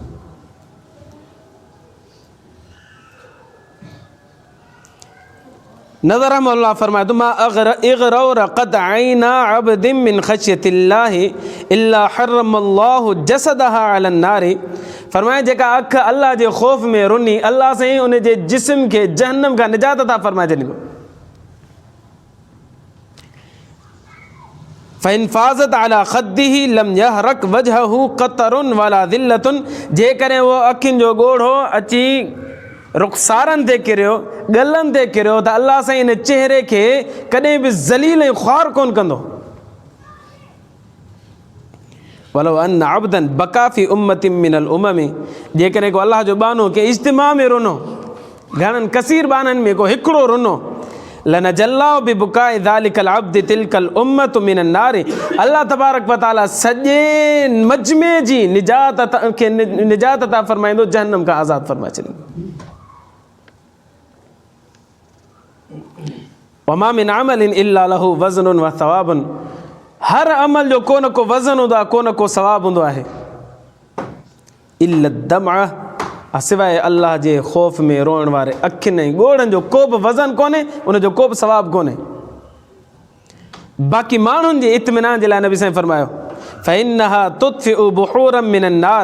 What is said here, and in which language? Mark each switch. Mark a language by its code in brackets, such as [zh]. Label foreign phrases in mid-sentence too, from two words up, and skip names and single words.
[sd] नज़र रहमतुल्लाह फरमाए तो [ar] ما اغرورقت عينا عبد من خشية الله إلا حرم الله جسدها على النار. [sd] फरमाए जेका अख अल्लाह जे ख़ौफ़ में रुनी, अल्लाह साईं उन जे जिस्म खे जहन्नम खां निजात अता फरमाए छॾींदो। [ar] فإن فاضت على خده لم يرهق وجهه قتر ولا ذلة. [sd] जेकॾहिं उहो अखियुनि जो ॻोढ़ो अची रुख़सारनि ते किरियो, ॻलनि ते किरियो, त अल्लाह साईं इन चेहरे खे कॾहिं बि ज़लील ऐं ख़्वार कोन कंदो। [ar] ولو أن عبدا بكى في أمة من الأمم, [sd] जेकॾहिं को अल्लाह जो बानो के इज्तिमा में रुनो, घणनि कसीर बाननि में को हिकिड़ो रुनो, [ar] لنجى الله ببكاء ذلك العبد تلك الأمة من النار. [sd] अल्लाह तबारक व तआला सॼे मजमे जी निजात अता फ़रमाईंदो, जहन्नम खां आज़ादु फ़रमाए छॾींदो। [ar] وما من عمل إلا له وزن وثواب. [sd] हर अमल जो को न को वज़न हूंदो आहे, को न को सवाब हूंदो आहे। [ar] إلا دمع, [sd] सिवाइ अल्लाह जे ख़ौफ़ में रोइण वारे अखियुनि ऐं ॻोढ़नि जो को बि वज़न कोन्हे, उनजो को बि सवाब कोन्हे। बाक़ी माण्हुनि जे इत्मिनान जे लाइ नबी साईं फरमायो [ar] فإنها تطفئ بحورا من النار.